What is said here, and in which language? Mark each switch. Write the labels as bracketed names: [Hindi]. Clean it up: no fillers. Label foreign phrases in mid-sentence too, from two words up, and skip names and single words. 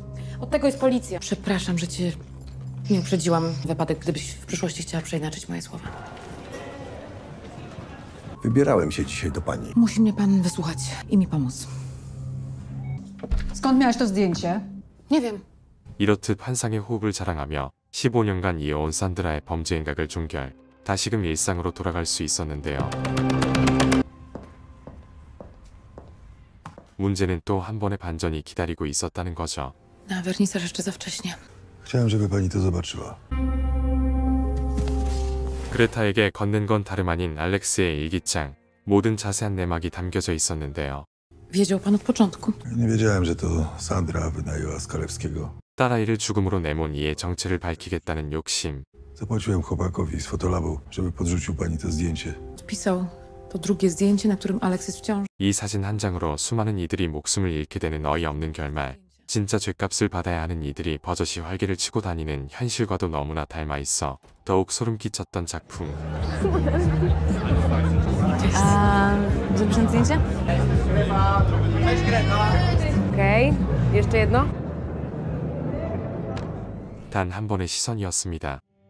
[Polish] Od tego jest policja. Przepraszam, że cię nie uprzedziłam. Wypadek, gdybyś w przyszłości chciała przeinaczyć moje słowa. Wybierałem się dzisiaj do pani. Musi mnie pan wysłuchać i mi pomóc. Skąd miałeś to zdjęcie? Nie wiem. [Korean] 이렇듯 환상의 호흡을 자랑하며 15년간 이어온 산드라의 범죄 행각을 종결. 다시금 일상으로 돌아갈 수 있었는데요. 문제는 또 한 번의 반전이 기다리고 있었다는 거죠. [Polish] Na wernisaż jeszcze za wcześnie. Chciałem, żeby pani to zobaczyła. [Korean] 그레타에게 건넨 건 다름 아닌 알렉스의 일기장. 모든 자세한 내막이 담겨져 있었는데요. [Polish] Wiedział pan od początku. Nie wiedziałem, że to Sandra wynajęła Skalewskiego. [Korean] 딸아이를 죽음으로 내몬 이의 정체를 밝히겠다는 욕심. [Polish] Zapłaciłem chłopakowi z fotolabu, żeby podrzucił pani to zdjęcie. Odpisał to drugie zdjęcie, na którym Alex jest w ciąży. [Korean] 이 사진 한 장으로 수많은 이들이 목숨을 잃게 되는 어이없는 결말. 진짜 죗값을 받아야 하는 이들이 버젓이 활개를 치고 다니는 현실과도 너무나 닮아 있어 더욱 소름 끼쳤던 작품. [Polish] Zrobisz zdjęcie? Okej. Jeszcze jedno? [Korean] 단 한 번의 시선이었습니다.